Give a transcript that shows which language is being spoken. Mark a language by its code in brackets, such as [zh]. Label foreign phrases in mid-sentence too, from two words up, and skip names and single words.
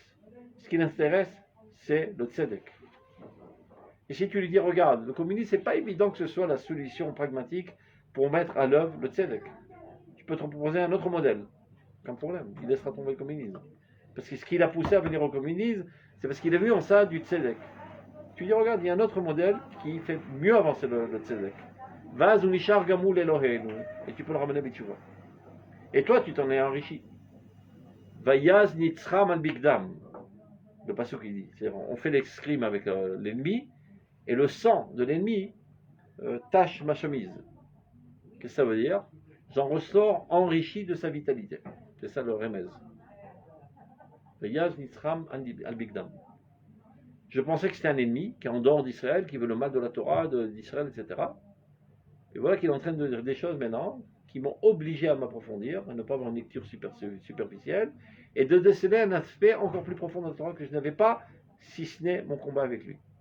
[fr] Ce qui l'intéresse, c'est le tzedek. Et si tu lui dis, regarde, le communisme, c'est pas évident que ce soit la solution pragmatique pour mettre à l'œuvre le tzedek. Tu peux te proposer un autre modèle. Aucun problème. Il laissera tomber le communisme. Parce que ce qui l'a poussé à venir au communisme, c'est parce qu'il a vu en ça du tzedek. Tu dis, regarde, il y a un autre modèle qui fait mieux avancer le tzedek. Vaz ou nishar gamul Eloheinu. Et tu peux le ramener b'tshuva. Et toi, tu t'en es enrichi. [he] ויז נצחם על בגדם. [fr] Le passage qui dit. C'est-à-dire, on fait l'escrime avec l'ennemi, et le sang de l'ennemi tache ma chemise. Qu'est-ce que ça veut dire? J'en ressors enrichi de sa vitalité. C'est ça le remez. [he] ויז נצחם על בגדם. [fr] Je pensais que c'était un ennemi qui est en dehors d'Israël, qui veut le mal de la Torah, d'Israël, etc. Et voilà qu'il est en train de dire des choses maintenant qui m'ont obligé à m'approfondir, à ne pas avoir une lecture superficielle, et de déceler un aspect encore plus profond de la Torah que je n'avais pas, si ce n'est mon combat avec lui.